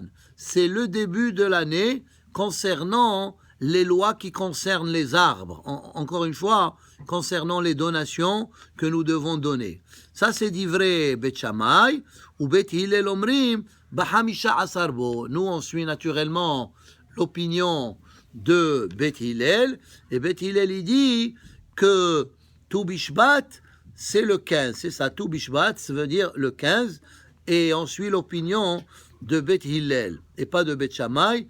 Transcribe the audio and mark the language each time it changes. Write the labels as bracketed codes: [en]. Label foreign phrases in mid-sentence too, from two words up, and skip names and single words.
[fr] C'est le début de l'année concernant les lois qui concernent les arbres, encore une fois, concernant les donations que nous devons donner. Ça, c'est [he] דברי בית שמאי, או בית הלל אומרים, בחמישה עשר בו. [fr] Nous, on suit naturellement l'opinion de Bet Hillel, et Bet Hillel, il dit que Tou Bishvat, c'est le 15. C'est ça, Tou Bishvat, ça veut dire le 15, et on suit l'opinion de Bet Hillel, et pas de Bet Shammai.